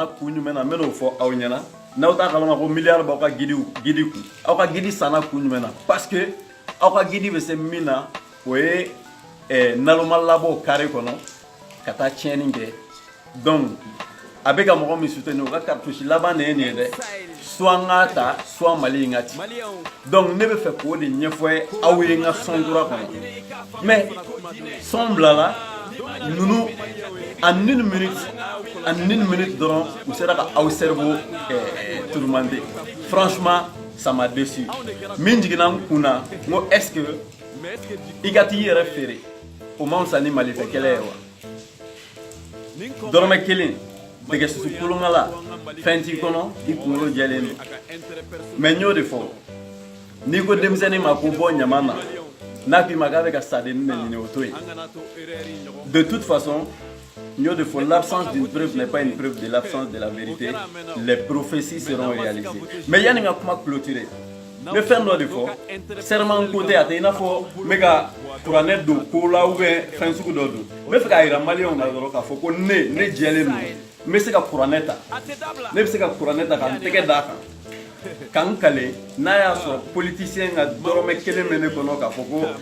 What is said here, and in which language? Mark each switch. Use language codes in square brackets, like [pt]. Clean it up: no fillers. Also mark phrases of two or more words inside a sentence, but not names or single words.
[bm] kun jumɛn na n bɛn'o fɔ aw ɲɛna n'aw t'a kalama ko miliyari b'aw ka guide kun aw ka guide sanna kun jumɛn na [fr] parce que [bm] aw ka guide bɛ se min na o ye naloma labɔ carré kɔnɔ ka taa tiɲɛni kɛ donc a bɛ ka mɔgɔ min soutenir o ka cartouche laban de ye nin ye dɛ soit n k'a ta soit Mali in ka ci donc ne bɛ fɛ k'o de ɲɛfɔ aw ye n ka son kura kɔnɔ mais son bilala ninnu [fr] en une [bm] minute dɔrɔn u sera ka aw [fr] cerveau tourmenter franchement ça m'a déçu [bm] min jiginna n kun na n ko [fr] est ce que [bm] i ka t'i yɛrɛ feere o man fisa ni malifɛ kɛlɛ ye wa dɔrɔmɛ kelen dɛgɛsusu kolonga la fɛn t'i kɔnɔ i kunkolo jɛlen don mais n y'o de fɔ n'i ko denmisɛnnin ma ko bɔ ɲama na n'a k'i ma k'a bɛ ka sadenni de ɲini o to yen [fr] de toute façon [bm] n y'o de fɔ [fr] l'absence d'une preuve n'est pas une preuve de l'absence de la vérité les prophéties seront réalisées [bm] mais yanni n ka kuma clôturer n bɛ fɛn dɔ de fɔ serment ko tɛ a tɛ i n'a fɔ n bɛ ka kuranɛ don ko la [fr] ou bien [bm] fɛn sugu dɔ don n bɛ fɛ k'a yira maliyɛnw na dɔrɔn k'a fɔ ko ne jɛlen don n bɛ se ka kuranɛ ta ne bɛ se ka kuranɛ ta ka n tɛgɛ d'a kan k'an kale n'a y'a sɔrɔ politicien ka dɔrɔmɛ kelen bɛ ne kɔnɔ k'a fɔ ko